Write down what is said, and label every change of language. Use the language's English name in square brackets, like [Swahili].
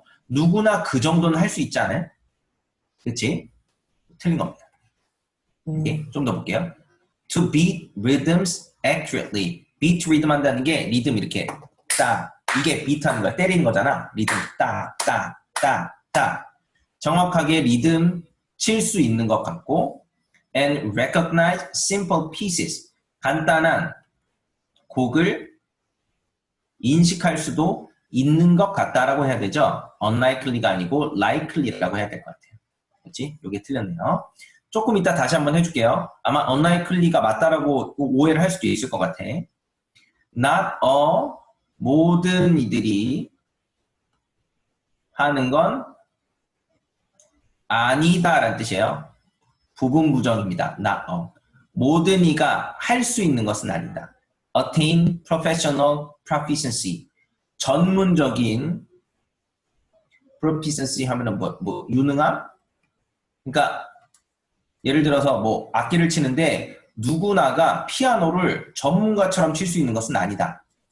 [Korean] 누구나 그 정도는 할 수 있지 않아요? 그치? 틀린 겁니다. 좀 더 볼게요. [English] To beat rhythms accurately. [Korean] beat rhythm 한다는 게 리듬 이렇게 따. 이게 beat 하는 거야. 때리는 거잖아. 리듬 따, 따, 따, 따. 정확하게 리듬 칠 수 있는 것 같고 [English] and recognize simple pieces. [Korean] 간단한 곡을 인식할 수도 있는 것 같다라고 해야 되죠. unlikely가 아니고 likely라고 해야 될 것 같아요. 그렇지? 이게 틀렸네요. 조금 이따 다시 한번 해줄게요. 아마 unlikely가 맞다라고 오해를 할 수도 있을 것 같아. [English] Not all, [Korean] 모든 이들이 하는 건 아니다라는 뜻이에요. 부분 부정입니다. [English] Not all. [Korean] 모든 이가 할 수 있는 것은 아니다. [English] Attain professional proficiency. [Korean] 전문적인 proficiency 하면은 유능함? 그러니까 예를 들어서 뭐 악기를 치는데 누구나가 피아노를 전문가처럼 칠 수 있는 것은 아니다.